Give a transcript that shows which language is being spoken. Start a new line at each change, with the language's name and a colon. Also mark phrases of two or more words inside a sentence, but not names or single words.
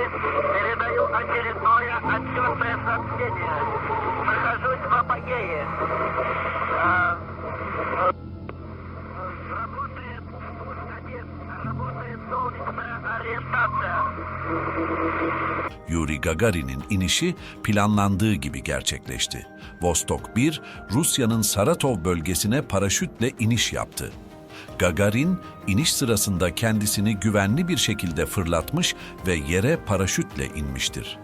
Russian: Передаю очередное отчетное сообщение. Нахожусь в апогее. Работает пуск-1. Работает солнечная ориентация.
Turkish: Yuri Gagarin'in inişi planlandığı gibi gerçekleşti. Vostok 1, Rusya'nın Saratov bölgesine paraşütle iniş yaptı. Gagarin, iniş sırasında kendisini güvenli bir şekilde fırlatmış ve yere paraşütle inmiştir.